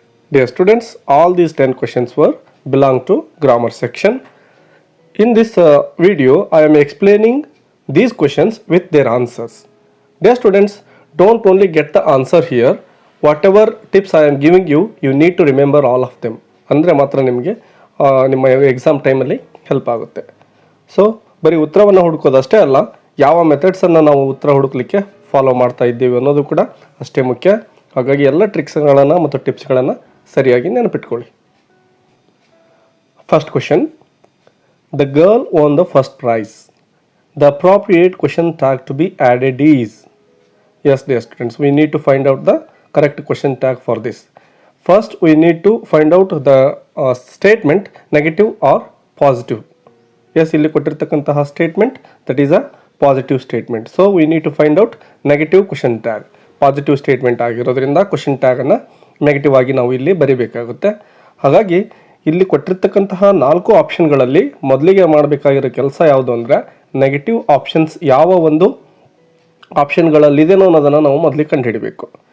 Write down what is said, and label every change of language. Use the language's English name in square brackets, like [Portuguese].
[English] Dear students, all these 10 questions were belong to grammar section. In this video I am explaining these questions with their answers. Dear students, don't only get the answer here, whatever tips I am giving you, you need to remember all of them. [Kannada] ಅಂದರೆ ಮಾತ್ರ ನಿಮಗೆ ನಿಮ್ಮ exam ಟೈಮಲ್ಲಿ help ಆಗುತ್ತೆ. So ಬರೀ ಉತ್ತರವನ್ನು ಹುಡುಕೋದಷ್ಟೇ ಅಲ್ಲ, ಯಾವ ಮೆಥಡ್ಸನ್ನು ನಾವು ಉತ್ತರ ಹುಡುಕಲಿಕ್ಕೆ ಫಾಲೋ ಮಾಡ್ತಾ ಇದ್ದೀವಿ ಅನ್ನೋದು ಕೂಡ ಅಷ್ಟೇ ಮುಖ್ಯ. ಹಾಗಾಗಿ ಎಲ್ಲ ಟ್ರಿಕ್ಸ್ಗಳನ್ನು ಮತ್ತು ಟಿಪ್ಸ್ಗಳನ್ನು ಸರಿಯಾಗಿ ನೆನಪಿಟ್ಕೊಳ್ಳಿ. [English] First question, the girl won the first prize. The appropriate question tag to be added is. Yes dear students, we need to find out the correct question tag for this. First we need to find out the statement negative or positive. Yes, [Kannada] ಇಲ್ಲಿ ಕೊಟ್ಟಿರ್ತಕ್ಕಂತಹ [English] statement that is a positive statement. So we need to find out negative question tag. [Kannada] Positive statement ಆಗಿರೋದ್ರಿಂದ question tag ಅನ್ನು negative ಆಗಿ ನಾವು ಇಲ್ಲಿ ಬರೀಬೇಕಾಗುತ್ತೆ. ಹಾಗಾಗಿ ಇಲ್ಲಿ ಕೊಟ್ಟಿರ್ತಕ್ಕಂತಹ 4 ಆಪ್ಷನ್ಗಳಲ್ಲಿ ಮೊದಲಿಗೆ ಮಾಡಬೇಕಾಗಿರೋ ಕೆಲಸ ಯಾವುದು ಅಂದರೆ ನೆಗೆಟಿವ್ ಆಪ್ಷನ್ಸ್ ಯಾವ ಒಂದು ಆಪ್ಷನ್ಗಳಲ್ಲಿದೆನೋ ಅನ್ನೋದನ್ನು ನಾವು ಮೊದಲಿಗೆ ಕಂಡುಹಿಡಬೇಕು.